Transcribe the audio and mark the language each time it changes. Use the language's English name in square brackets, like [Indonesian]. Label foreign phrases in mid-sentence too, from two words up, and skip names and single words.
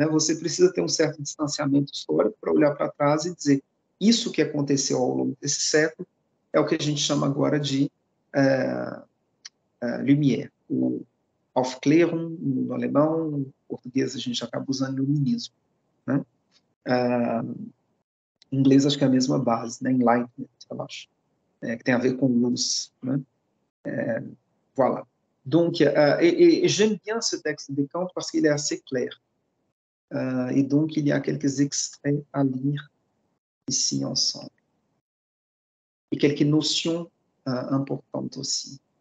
[Portuguese] Você precisa ter um certo distanciamento histórico para olhar para trás e dizer isso que aconteceu ao longo desse século é o que a gente chama agora de Lumière, o Aufklärung no alemão, no português a gente acaba usando iluminismo, né? Em inglês acho que é a mesma base, né? Enlightenment, eu acho, que tem a ver com luz, né? [French] Voilà. Donc, et j'aime bien ce texte de Kant parce qu'il est assez clair. Et donc, il y a quelques extraits à lire ici ensemble. Et quelques notions importantes aussi.